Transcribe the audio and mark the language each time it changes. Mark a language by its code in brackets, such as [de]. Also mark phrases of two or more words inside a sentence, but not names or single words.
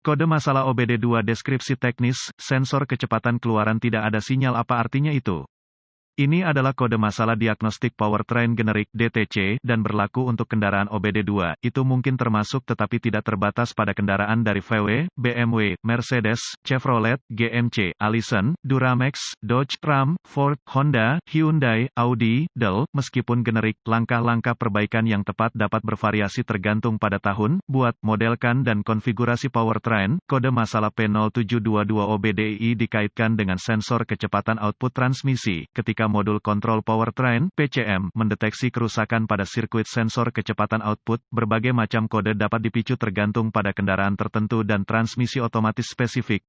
[id] Kode masalah OBD2 deskripsi teknis, sensor kecepatan keluaran tidak ada sinyal apa artinya itu? Ini adalah kode masalah diagnostik powertrain generik (DTC) dan berlaku untuk kendaraan OBD2. Itu mungkin termasuk tetapi tidak terbatas pada kendaraan dari VW, BMW, Mercedes, Chevrolet, GMC, Allison, Duramax, Dodge, Ram, Ford, Honda, Hyundai, Audi, Dell. Meskipun generik, langkah-langkah perbaikan yang tepat dapat bervariasi tergantung pada tahun, buat, modelkan dan konfigurasi powertrain. Kode masalah P0722 OBDI dikaitkan dengan sensor kecepatan output transmisi. Ketika modul kontrol powertrain (PCM) mendeteksi kerusakan pada sirkuit sensor kecepatan output, berbagai macam kode dapat dipicu tergantung pada kendaraan tertentu dan transmisi otomatis spesifik.